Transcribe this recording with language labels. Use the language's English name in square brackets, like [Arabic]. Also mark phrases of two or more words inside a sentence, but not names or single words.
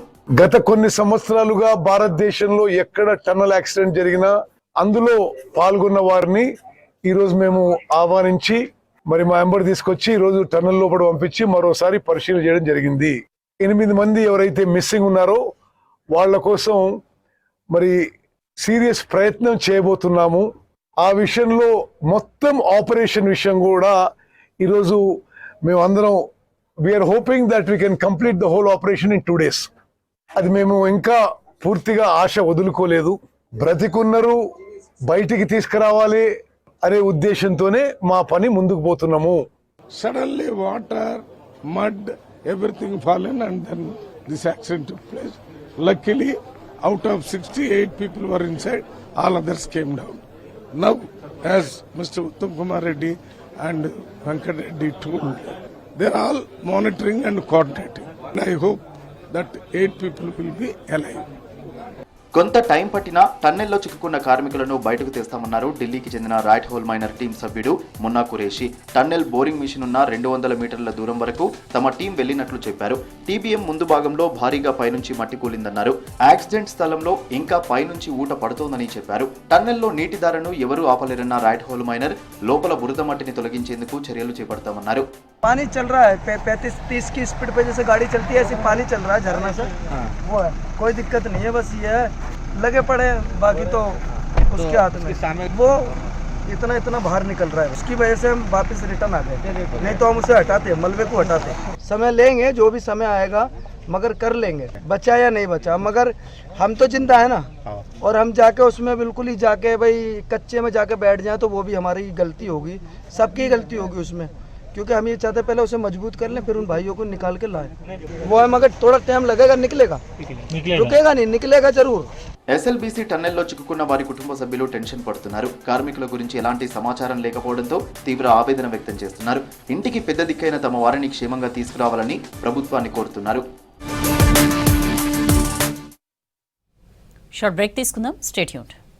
[Telugu] గత కొన్ని సంవత్సరాలుగా భారతదేశంలో ఎక్కడ [English] tunnel accident [Telugu] జరిగినా అందులో పాల్గొన్న వారిని ఈ రోజు మేము ఆహ్వానించి మరి మా ఎంబడి తీసుకొచ్చి ఈ రోజు టన్నెల్ లోపల పంపించి మరోసారి పరిశీలన చేయడం జరిగింది. 8 మంది ఎవరైతే మిస్సింగ్ ఉన్నారో వాళ్ళ కోసం మరి సీరియస్ ప్రయత్నం చేయబోతున్నాము. ఆ విషయంలో మొత్తం ఆపరేషన్ విషయం కూడా ఈరోజు మేము అందరం [English] we are hoping that we can complete the whole operation in 2 days. [Telugu] అది మేము ఇంకా పూర్తిగా ఆశ వదులుకోలేదు. బ్రతికున్నారు, బయటికి తీసుకురావాలి అనే ఉద్దేశంతోనే మా పని ముందుకు పోతున్నాము. [English] Suddenly water, mud, everything fallen and then this accident took place. Luckily, out of 68 people were inside, all others came down. Now, as Mr. Uttam Kumar Reddy and Venkat Reddy told, they are all monitoring and coordinating. And I hope that 8 people will be alive. [Telugu] కొంత టైం పట్టినా టన్నెల్లో చిక్కుకున్న కార్మికులను బయటకు తెస్తామన్నారు ఢిల్లీకి చెందిన [English] rat hole miner team [Telugu] సభ్యుడు మున్నా ఖురేషి. [English] tunnel boring machine [Telugu] ఉన్న 200 మీటర్ల దూరం వరకు తమ టీం వెళ్లినట్లు చెప్పారు. టీబీఎం ముందు భాగంలో భారీగా పైనుంచి మట్టి కూలిందన్నారు. యాక్సిడెంట్ స్థలంలో ఇంకా పైనుంచి ఊట పడుతోందని చెప్పారు. టన్నెల్లో నీటి ధారను ఎవరూ ఆపలేరన్న [English] rat hole miner [Telugu] లోపల బురద మట్టిని తొలగించేందుకు చర్యలు చేపడతామన్నారు. [Hindi] पानी चल रहा है 35-30 की स्पीड पे जैसे गाड़ी चलती है ऐसे पानी चल रहा है झरना से, वो है, कोई दिक्कत नहीं है. बस ये है लगे पड़े, बाकी तो उसके हाथ में वो इतना बाहर निकल रहा है, उसकी वजह से हम वापस रिटर्न आ गए. नहीं तो हम उसे हटाते, मलबे को हटाते. समय लेंगे, जो भी समय आएगा, मगर कर लेंगे. बचा या नहीं बचा, मगर हम तो जिंदा है ना. और हम जाके उसमें बिल्कुल ही जाके भाई कच्चे में जाके बैठ जाए तो वो भी हमारी गलती होगी, सबकी गलती होगी उसमें. क्योंकि हम ये चाहते पहले उसे मजबूत कर लें, फिर उन भाइयों को निकाल के लाएं. वो है, मगर थोड़ा टाइम लगेगा, निकलेगा, रुकेगा नहीं, निकलेगा जरूर. [Telugu] ఎస్ఎల్బీసీ టన్నెల్లో చిక్కుకున్న వారి కుటుంబ సభ్యులు టెన్షన్ పడుతున్నారు. కార్మికుల గురించి ఎలాంటి సమాచారం లేకపోవడంతో తీవ్ర ఆవేదన వ్యక్తం చేస్తున్నారు. ఇంటికి పెద్ద దిక్కైన తమ వారిని క్షేమంగా తీసుకురావాలని ప్రభుత్వాన్ని కోరుతున్నారు. [English] short break [Telugu] తీసుకుందాం, [English] stay tuned.